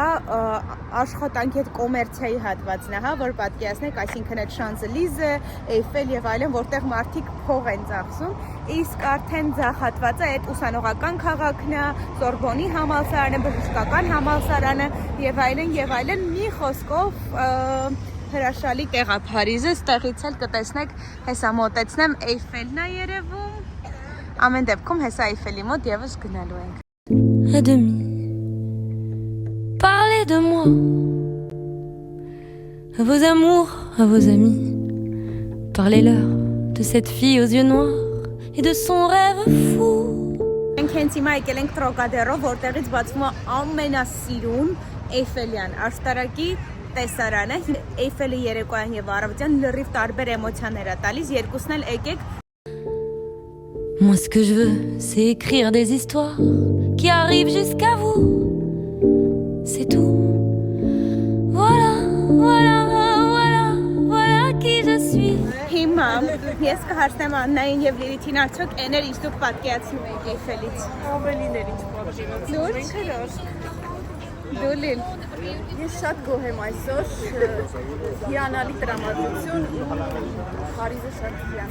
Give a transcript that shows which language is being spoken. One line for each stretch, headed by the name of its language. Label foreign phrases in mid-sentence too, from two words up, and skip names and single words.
Armenian: աշխատանքի հետ կոմերցիայի հատվածն է, հա, որ պատկերացնեք, այսինքն այդ Շանզելիզը, Էյֆել եւ այլն, որտեղ մարդիկ փող են ծախսում, իսկ արդեն ձախ հատվածը այդ ուսանողական քաղաքն է, Սորբոնի համալսարանը, բժշկական համալսարանը եւ այլն, մի խոսքով հրաշալի տեղ է Փարիզը, ստեղից էլ կտեսնեք, հեսա մոտեցնեմ Էյֆելն է երևում, ամեն դեպքում հեսա Էյֆելի մոտ եւս գնալու ենք։
French: À demi. Parlez de moi, à vos amours, à vos amis. Parlez-leur de cette fille aux yeux noirs et de son rêve fou.
Armenian: Մենք հենց հիմա եկել ենք Տրոկադերո, որտեղից բացվում է ամենասիրուն Էյֆելյան աշտարակի տեսարանը, Էյֆելի երեկոյան եւ առավոտյան լրիվ տարբեր էմոցիաներ է տալիս, երկուսն էլ եկեք։
French: Moi ce que je veux, c'est écrire des histoires qui arrivent jusqu'à vous. C'est tout. Voilà qui je suis.
Armenian: Հիմա ես կհարցնեմ Աննային եւ Լիլիթին, արդյոք էներ ինչ դուք պատկերացնում եք Էյֆելից։ Ավելիներ ինչ պատկերացնում։ Դու Լիլ։ Ես շատ գոհ եմ այսօր, հիանալի տրամադրություն ու Փարիզը շատ հիանալի։